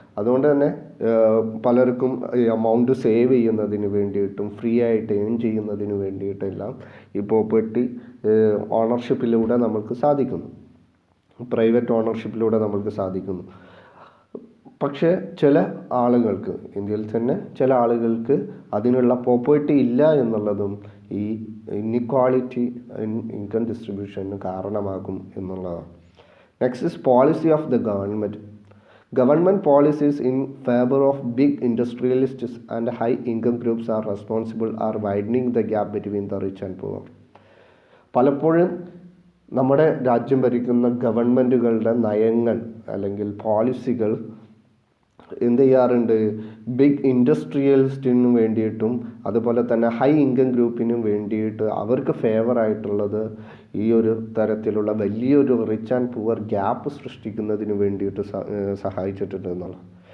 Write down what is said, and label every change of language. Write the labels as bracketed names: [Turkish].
[Malayalam] അതുകൊണ്ട് തന്നെ പലർക്കും എമൗണ്ട് സേവ് ചെയ്യുന്നതിന് വേണ്ടിയിട്ടും ഫ്രീ ആയിട്ട് ഏൺ ചെയ്യുന്നതിന് വേണ്ടിയിട്ടെല്ലാം ഈ പ്രോപ്പർട്ടി ഓണർഷിപ്പിലൂടെ നമുക്ക് സാധിക്കുന്നു, പ്രൈവറ്റ് ഓണർഷിപ്പിലൂടെ നമുക്ക് സാധിക്കുന്നു. പക്ഷേ ചില ആളുകൾക്ക്, ഇന്ത്യയിൽ തന്നെ ചില ആളുകൾക്ക് അതിനുള്ള പ്രോപ്പർട്ടി ഇല്ല എന്നുള്ളതും ഈ ഇൻഇക്വാളിറ്റി ഇൻ ഇൻകം ഡിസ്ട്രിബ്യൂഷന് കാരണമാകും എന്നുള്ളതാണ്. [English] Next is policy of the government. Government policies in favor of big industrialists and high income groups are widening the gap between the rich and poor. [Malayalam] പലപ്പോഴും നമ്മുടെ രാജ്യം ഭരിക്കുന്ന ഗവൺമെൻറ്റുകളുടെ നയങ്ങൾ അല്ലെങ്കിൽ പോളിസികൾ എന്ത് ചെയ്യാറുണ്ട്, ബിഗ് ഇൻഡസ്ട്രിയലിസ്റ്റിനു വേണ്ടിയിട്ടും അതുപോലെ തന്നെ ഹൈ ഇൻകം ഗ്രൂപ്പിനും വേണ്ടിയിട്ട് അവർക്ക് ഫേവറായിട്ടുള്ളത് ഈ ഒരു തരത്തിലുള്ള വലിയൊരു റിച്ച് ആൻഡ് പുവർ ഗ്യാപ്പ് സൃഷ്ടിക്കുന്നതിന് വേണ്ടിയിട്ട് സഹായിച്ചിട്ടുണ്ട് എന്നുള്ളത്.